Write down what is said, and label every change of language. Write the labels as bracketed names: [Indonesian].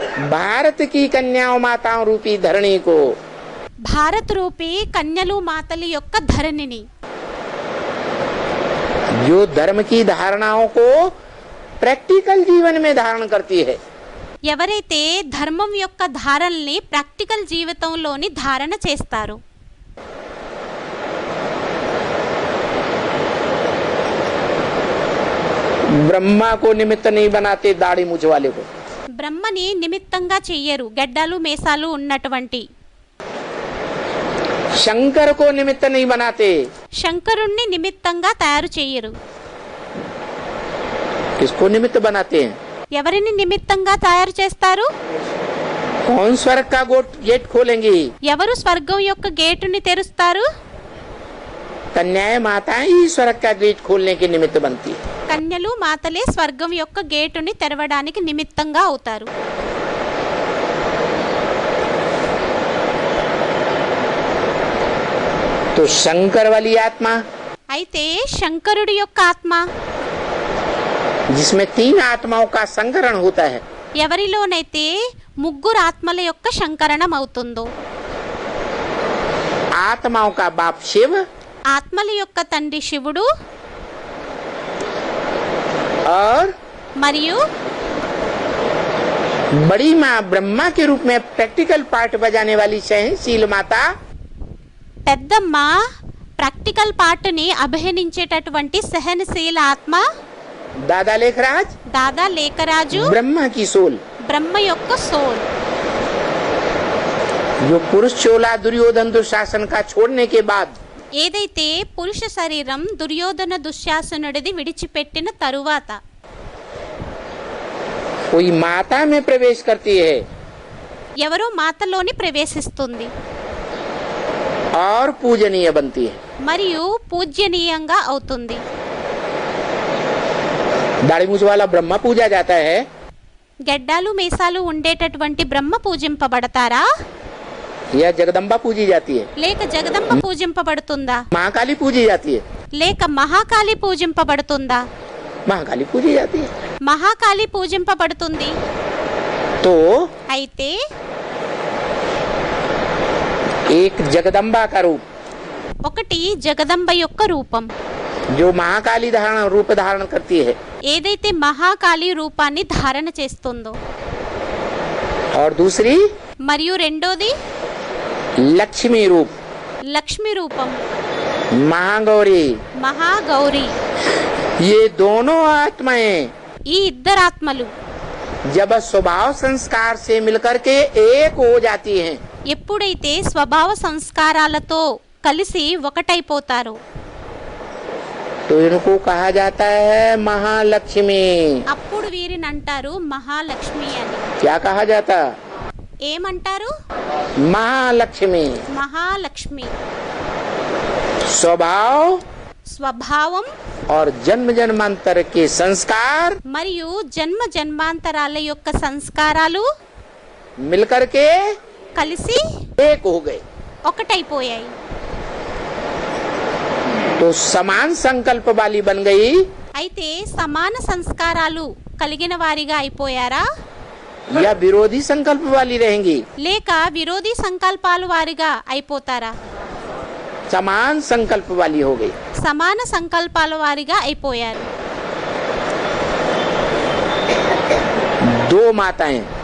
[Hindi] भारत की कन्याओं माताओं रूपी धरणी को। [Telugu] భారత్ రూపీ కన్యలు మాతలి యొక్క ధరణిని, [Hindi] जो धर्म की धारणाओं को प्रैक्टिकल जीवन में धारण करती है। [Telugu] ఎవరైతే ధర్మం యొక్క ధారణల్ని ప్రాక్టికల్ జీవితంలోని ధారణ చేస్తారు. [Hindi] ब्रह्मा को निमित्त नहीं बनाते दाढ़ी मूछ वाले को। [Telugu] బ్రహ్మని నిమిత్తంగా చెయ్యరు గడ్డాలు మేసాలు ఉన్నటువంటి. [Hindi] शंकर को निमित्त नहीं बनाते। [Telugu] శంకరుణ్ణి నిమిత్తంగా తయారు చెయ్యరు. [Hindi] किसको निमित्त बनाते हैं? [Telugu] ఎవరిని నిమిత్తంగా తయారు చేస్తారు? [Hindi] कौन स्वर्ग का गेट खोलेंगी? [Telugu] ఎవరు స్వర్గం యొక్క గేటుని తెరుస్తారు? [Hindi] कन्याएं माताएं ही स्वर्ग का गेट खोलने के निमित्त बनती है। [Telugu] కన్యలు మాతలే స్వర్గం యొక్క గేటుని తెరవడానికి నిమిత్తంగా అవుతారు. [Hindi] तो शंकर वाली आत्मा [Telugu] అయితే శంకరుడి యొక్క ఆత్మ [Hindi] जिसमें 3 आत्माओं का संकरण होता है, [Telugu] ఎవరిలోనైతే ముగ్గురు ఆత్మల యొక్క శంకరణం అవుతుందో, [Hindi] आत्माओं का बाप शिव [Telugu] ఆత్మల యొక్క తండ్రి శివుడు [Hindi] और [Telugu] మరియు [Hindi] बड़ी माँ ब्रह्मा के रूप में प्रैक्टिकल पार्ट बजाने वाली सहनशील माता [Telugu] పెద్దమ్మ ప్రాక్టికల్ పార్ట్ని అభినయించేటటువంటి సహనశీల ఆత్మ [Hindi] दादा लेखराज [Telugu] దాదా లేఖరాజు [Hindi] ब्रह्मा की सोल, [Telugu] బ్రహ్మ యొక్క సోల్. [Hindi] जो पुरुष चोला दुर्योधन दुशासन का छोड़ने के बाद [Telugu] ఏదైతే పురుష శరీరం దుర్యోధన దుశ్శాసనుడిది విడిచిపెట్టిన తరువాత [Hindi] कोई माता में प्रवेश करती है [Telugu] ఎవరో మాతలోని ప్రవేశిస్తుంది [Hindi] और पूजनीय बनती है. [Telugu] మరియు పూజ్యనీయంగా అవుతుంది. [Hindi] दाढ़ी मूछ वाला ब्रह्मा पूजा जाता है [Telugu] గెడ్డాలు మీసాలు ఉండేటటువంటి బ్రహ్మ పూజింపబడతారా, [Hindi] या जगदम्बा पूजी जाती है, [Telugu] లేక జగదంబ పూజింపబడుతుందా, [Hindi] महाकाली पूजी जाती है, [Telugu] లేక మహాకాళి పూజింపబడుతుందా? [Hindi] महाकाली पूजी जाती है. [Telugu] మహాకాళి పూజింపబడుతుంది. [Hindi] तो [Telugu] అయితే [Hindi] एक जगदम्बा का रूप [Telugu] ఒకటి జగదంబ యొక్క రూపం, [Hindi] जो महाकाली रूप धारण करती है, [Telugu] ఏదైతే మహాకాళి రూపాన్ని ధారణ చేస్తుందో, [Hindi] और दूसरी [Telugu] మరియు రెండోది [Hindi] लक्ष्मी रूप [Telugu] లక్ష్మి రూపం, [Hindi] महागौरी. [Telugu] మహాగౌరి. [Hindi] ये दोनों आत्माएं [Telugu] ఈ ఇద్దరాత్మలు [Hindi] जब स्वभाव संस्कार से मिलकर के एक हो जाती हैं, [Telugu] ఎప్పుడైతే స్వభావ సంస్కారాలతో కలిసి ఒకటైపోతారో [Hindi] तो इनको कहा जाता है महालक्ष्मी. [Telugu] అప్పుడు వీరిని అంటారు మహాలక్ష్మి అని. [Hindi] क्या कहा जाता? [Telugu] ఏమంటారు? [Hindi] महालक्ष्मी. [Telugu] మహాలక్ష్మి. [Hindi] स्वभाव [Telugu] స్వభావం [Hindi] और जन्म जन्मांतर के संस्कार [Telugu] మరియు జన్మ జన్మాంతరాల యొక్క సంస్కారాలు [Hindi] मिलकर के [Telugu] కలిసి [Hindi] एक हो गए. [Telugu] ఒకటైపోయాయి. [Hindi] तो समान संकल्प वाली बन गई [Telugu] అయితే సమాన సంస్కారాలు కలిగిన వారిగా అయిపోయారా, [Hindi] या विरोधी संकल्प वाली रहेंगी? [Telugu] లేక విరోధీ సంకల్పాలు వారిగా అయిపోతారా? [Hindi] समान संकल्प वाली हो गई. [Telugu] సమాన సంకల్పాల వారిగా అయిపోయారు. [Hindi] 2 माताएं